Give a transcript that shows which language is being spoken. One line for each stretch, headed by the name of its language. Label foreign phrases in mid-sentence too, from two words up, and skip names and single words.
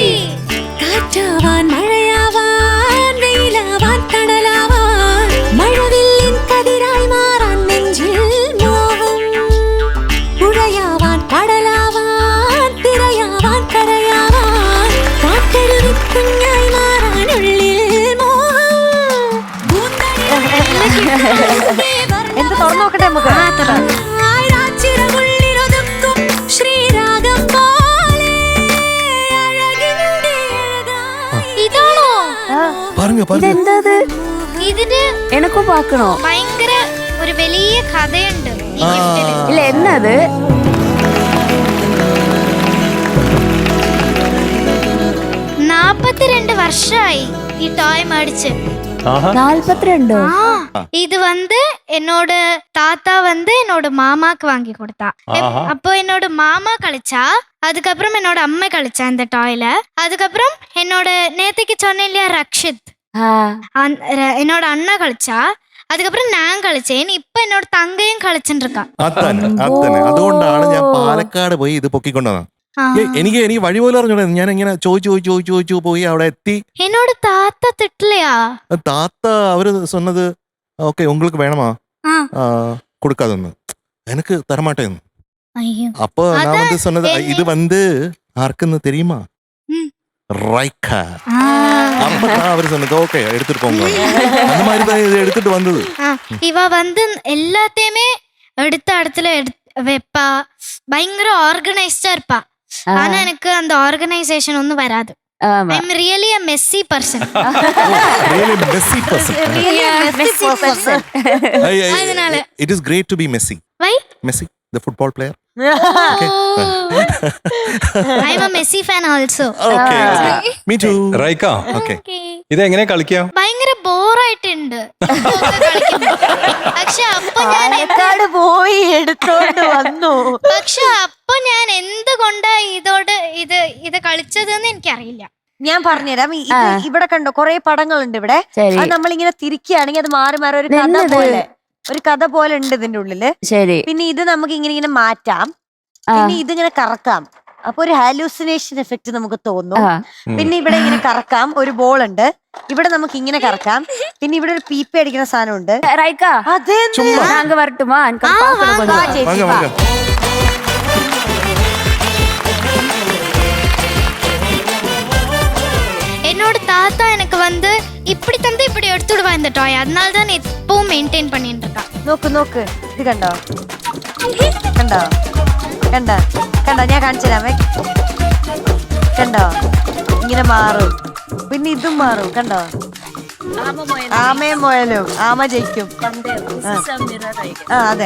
Malayalam: കാറ്റാവാൻ മഴയാവാൻ വെയിലാവാൻ കടലാവാൻ മഴവില്ലിൻ കതിരായ് മാറാൻ നെഞ്ചിൽ മോഹം. പുഴയാവാൻ കടലാവാൻ തിരയാവാൻ കരയാവാൻ കാട്ടരുവി குഞ്ഞായി മാറാൻ ഉള്ളിൽ മോഹം. എന്ത് തുറന്നു നോക്കട്ടെ നമുക്ക്? ഇതെന്തത്? ഇതിന് എനക്കും പാക്കണോ? ഭയങ്കര ഒരു വലിയ കഥയുണ്ട് ഈ ഗിഫ്റ്റില്. ഇല്ല, എന്നത് 42 വർഷമായി ഈ ടോയ് മേടിച്ച്. 42
Tamil: இது வந்து என்னோட தாத்தா வந்து என்னோட மாமாக்கு வாங்கி கொடுத்தா. அப்போ என்னோட மாமா கழிச்சா, அதுக்கப்புறம் என்னோட அம்மா கழிச்சா இந்த டாய்ல. அதுக்கப்புறம் என்னோட நேத்துக்கு சொன்னேன் இல்லையா ரக்ஷித், என்னோட அண்ணா கழிச்சா. அதுக்கப்புறம் நான் കളിച്ചേൻ.
Malayalam: ഇപ്പൊ എന്നോട് തങ്കയും കളിച്ചിട്ടിരിക്കാം. അതുകൊണ്ടാണ് ഞാൻ പാലക്കാട് പോയി ഇത് പൊക്കിക്കൊണ്ടുവന്നത്. എനിക്ക് വഴി പോലും അറിഞ്ഞൂടാ. ഞാൻ ഇങ്ങനെ ചോദിച്ചു പോയി അവിടെ എത്തി. എന്നോട് താത്ത തിട്ടില്ലയാ?
Tamil: താത്ത അവര് சொன்னது ஓகே உங்களுக்கு வேணுமா கொடுக்காதுன்னு எனக்கு தரமாட்டேன்னு. அப்போ நான் வந்து சொன்னது இது வந்து யாருக்குன்னு தெரியுமா? ரைக்கா. அப்பதான் அவரு சொன்னது ஓகே எடுத்துட்டு போங்க. அந்த மாதிரி தான் இது எடுத்துட்டு வந்தது. இவ வந்து எல்லாத்தையுமே எடுத்த இடத்துல வைப்பா. பயங்கர ஆர்கனைஸ்டா இருப்பா. ஆனா எனக்கு அந்த ஆர்கனைசேஷன் ஒன்னும் வராது.
English: I'm really a messy person. Really messy person. Really a messy person.
Tamil: அதனால
English: It is great to be Messi. Why? Messi, the football player. I'm a Messi fan also. Okay. Me too. റൈക്ക, Okay.
Malayalam: ഇതെങ്ങനെ കളിക്കാം? ഭയങ്കര ബോറായിട്ടുണ്ട് പക്ഷെ അപ്പൊ ഞാൻ പാലക്കാട് പോയി എടുത്തോണ്ട് വന്നു. പക്ഷെ അപ്പൊ ഞാൻ എന്തുകൊണ്ടാ ഇത് കളിച്ചതെന്ന് എനിക്കറിയില്ല. ഞാൻ പറഞ്ഞുതരാം. ഇവിടെ കണ്ടോ കുറെ പടങ്ങളുണ്ട് ഇവിടെ. ശരി. അത് നമ്മളിങ്ങനെ തിരിക്കുകയാണെങ്കിൽ അത് മാറി മാറി ഒരു കഥ പോലെ ഉണ്ട് ഇതിന്റെ ഉള്ളില്. ശരി. പിന്നെ ഇത് നമുക്ക് ഇങ്ങനെ മാറ്റാം. പിന്നെ ഇതിങ്ങനെ കറക്കാം. അപ്പൊ ഒരു
English: hallucination effect
Malayalam: നമുക്ക് തോന്നും. പിന്നെ ഇവിടെ ഇങ്ങനെ കറക്കാം. ഒരു ബോൾ ഉണ്ട്. ഇവിടെ നമുക്ക് ഇങ്ങനെ കറക്കാം. പിന്നെ ഇവിടെ ഒരു പീപ്പ അടിക്കുന്ന സാധനം ഉണ്ട്. റൈക്ക, അതെ
Tamil: நாங்க வரட்டுமா? வாங்க வாங்க. என்னோட தாத்தா எனக்கு வந்து இப்படி தந்து இப்படி எடுத்துடுவா இந்த டாய். அதனால தான் எப்பவும் மெயின்டைன் பண்ணிட்டு இருக்கா.
Malayalam: നോക്ക് ഇത് കണ്ടോ കണ്ടോ കണ്ടോ കണ്ടോ ഞാൻ കാണിച്ചു തരാമേ. കണ്ടോ ഇങ്ങനെ മാറും. പിന്നെ ഇതും മാറും. കണ്ടോ ആമയും മുയലും. ആമ ജയിക്കും. അതെ.